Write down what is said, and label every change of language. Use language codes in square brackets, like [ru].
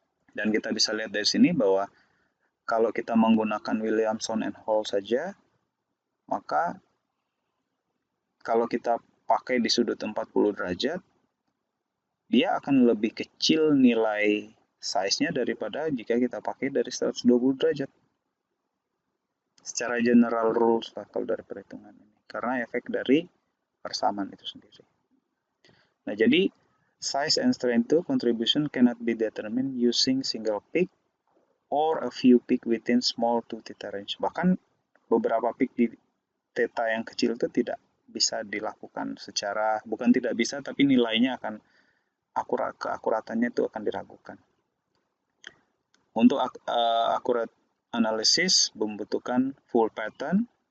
[id] Dan kita bisa lihat dari sini bahwa kalau kita menggunakan Williamson and Hall saja, maka kalau kita pakai di sudut 40 derajat, dia akan lebih kecil nilai size-nya daripada jika kita pakai dari 120 derajat. Secara general rules lah kalau dari perhitungan ini. Karena efek dari persamaan itu sendiri. Nah, jadi [en] size and strength to contribution cannot be determined using single peak or a few peak within small to theta range. [id] Bahkan beberapa peak di theta yang kecil itu tidak bisa dilakukan secara, bukan tidak bisa, tapi nilainya akan keakuratannya itu akan diragukan. Untuk akurat analisis membutuhkan full pattern.